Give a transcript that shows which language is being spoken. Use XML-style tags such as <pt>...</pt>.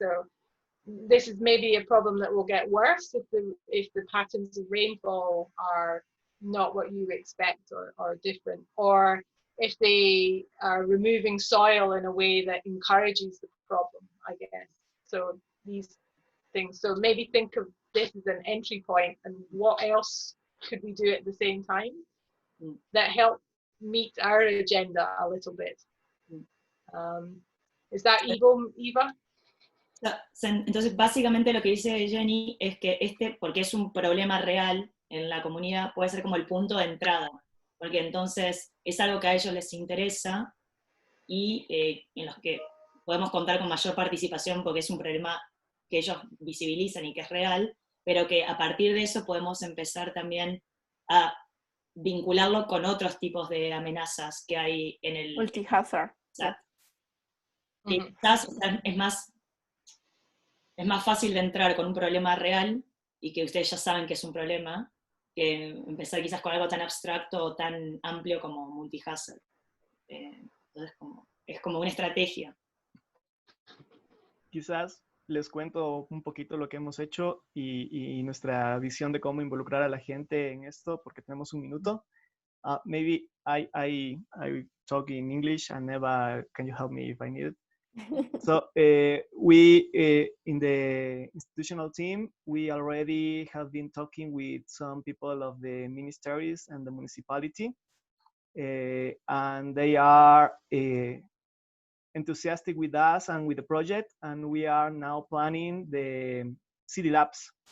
<en>So this is maybe a problem that will get worse if the patterns of rainfall are not what you expect or different, or if they are removing soil in a way that encourages the problem, I guess. So these things, so maybe think of this as an entry point, and what else could we do at the same time that help meet our agenda a little bit. Is that Eva?</en> <es>Entonces, básicamente lo que dice Jenny es que porque es un problema real en la comunidad, puede ser como el punto de entrada, porque entonces es algo que a ellos les interesa y en los que podemos contar con mayor participación porque es un problema que ellos visibilizan y que es real, pero que a partir de eso podemos empezar también a vincularlo con otros tipos de amenazas que hay en el...</es> <en>Multi-hazard.</en> <es>Y quizás es más fácil de entrar con un problema real y que ustedes ya saben que es un problema, que empezar quizás con algo tan abstracto o tan amplio como multi-hazard. Entonces es como una estrategia. Quizás les cuento un poquito lo que hemos hecho y nuestra visión de cómo involucrar a la gente en esto, porque tenemos un minuto.</es> <en>Maybe I talk in English, and Eva, can you help me if I need it? So we, in the institutional team, we already have been talking with some people of the ministries and the municipality, and they are enthusiastic with us and with the project, and we are now planning the City Labs.</en>